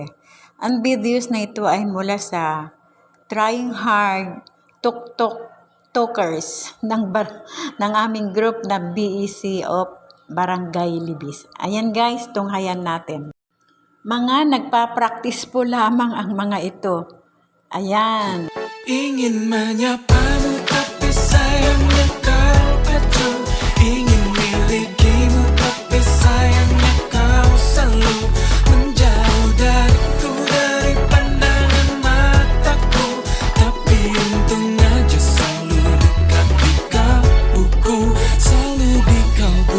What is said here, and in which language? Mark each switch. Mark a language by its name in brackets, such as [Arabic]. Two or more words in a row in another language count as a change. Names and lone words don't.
[Filipino] Ang videos na ito ay mula sa Trying Hard Talkers ng aming group na BEC of Barangay Libis. Ayan guys, tunghayan natin. Mga nagpa-practice po lamang ang mga ito. Ayan. [Indonesian] Ingin menyapamu tapi sayangnya kau acuh. Ingin milikimu tapi sayangnya kau selalu menjauh dariku, dari pandangan mataku. Tapi untung aja selalu dekat di kalbuku, selalu di kalbu.